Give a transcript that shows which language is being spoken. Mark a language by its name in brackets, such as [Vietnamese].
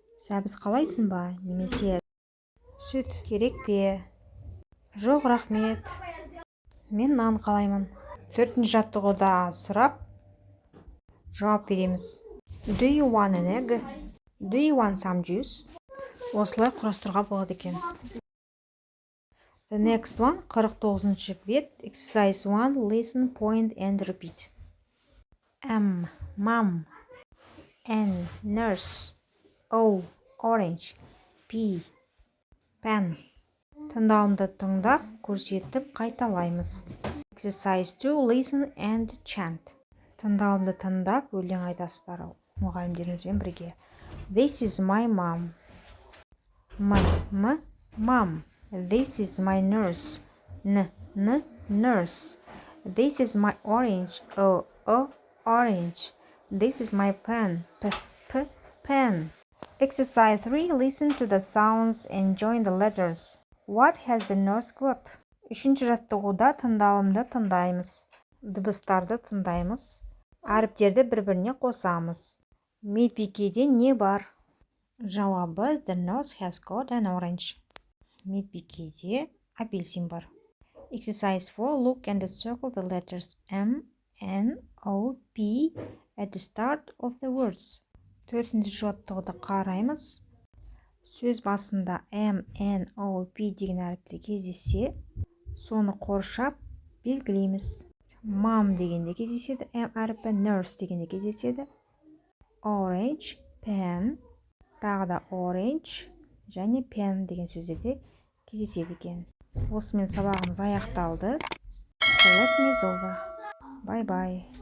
[Kazakh] Сәбіз қалайсың ба? Немесе сүт керек пе? Жоқ, рахмет. Мен нан қалаймын. Төртінші жаттығуда сұрап жауап береміз. [English] Do you want an egg? Do you want some juice? [Kazakh] Осылай құрастыруға болады екен. [English] The next one, 49-ші бет, exercise 1, listen, point and repeat. M, mom. N, nurse. O, orange. P, pen. [Kazakh] Тыңдауымды тыңдап, көрсетіп қайталаймыз. [English] Exercise 2, listen and chant. [Kazakh] Тыңдауымды тыңдап, өлең айтасыздар мұғалімдеріңізбен бірге. [English] This is my mom. Mom. This is my nurse. Nurse. This is my orange. Orange. This is my pen. Pen. Exercise 3. Listen to the sounds and join the letters. What has the nurse got? [Kazakh] Үшінші жаттығуда тыңдалымды тыңдаймыз. Дыбыстарды тыңдаймыз. Әріптерді бір-біріне қосамыз. Медбикеде не бар? [English] Жауабы: The nurse has got an orange. [Kazakh] Медбикеде апельсин бар. Exercise 4. [English] Look and circle the letters M, N, O, P at the start of the words. [Kazakh] Төртінші жаттығуды қараймыз. Сөз басында M, N, O, P деген әріптер кездессе, соны қоршап белгілейміз. Mom дегенде кездеседі, M әріпі, nurse дегенде кездеседі. Orange, pen, тағы да orange және pen деген сөздерде кездеседі екен. Осымен сабағымыз аяқталды. [English] The lesson is over. Bye bye.